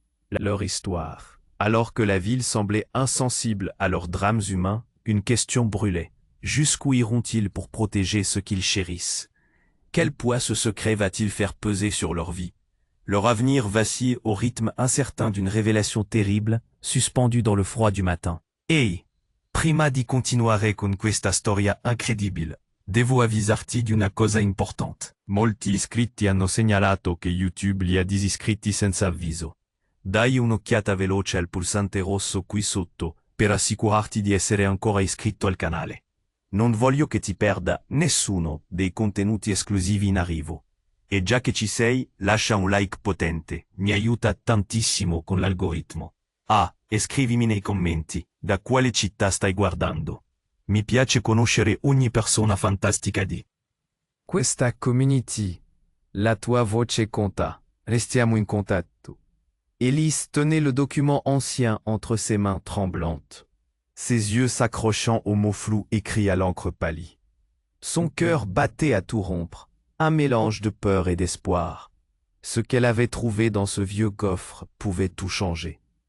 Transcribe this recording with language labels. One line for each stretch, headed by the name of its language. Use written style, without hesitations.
French: Leur histoire. Alors que la ville semblait insensible à leurs drames humains, une question brûlait. Jusqu'où iront-ils pour protéger ceux qu'ils chérissent? Quel poids ce secret va-t-il faire peser sur leur vie? Leur avenir vacille au rythme incertain d'une révélation terrible, suspendue dans le froid du matin.
Italian: Ehi, prima di continuare con questa storia incredibile, devo avvisarti di una cosa importante. Molti iscritti hanno segnalato che YouTube li ha disiscritti senza avviso. Dai un'occhiata veloce al pulsante rosso qui sotto, per assicurarti di essere ancora iscritto al canale. Non voglio che ti perda nessuno dei contenuti esclusivi in arrivo. E già che ci sei, lascia un like potente, mi aiuta tantissimo con l'algoritmo. Ah, e scrivimi nei commenti, da quale città stai guardando. Mi piace conoscere ogni persona fantastica di questa community. La tua voce conta. Restiamo in contatto.
French: Élise tenait le document ancien entre ses mains tremblantes, ses yeux s'accrochant aux mots flous écrits à l'encre pâlie. Son cœur battait à tout rompre, un mélange de peur et d'espoir. Ce qu'elle avait trouvé dans ce vieux coffre pouvait tout changer.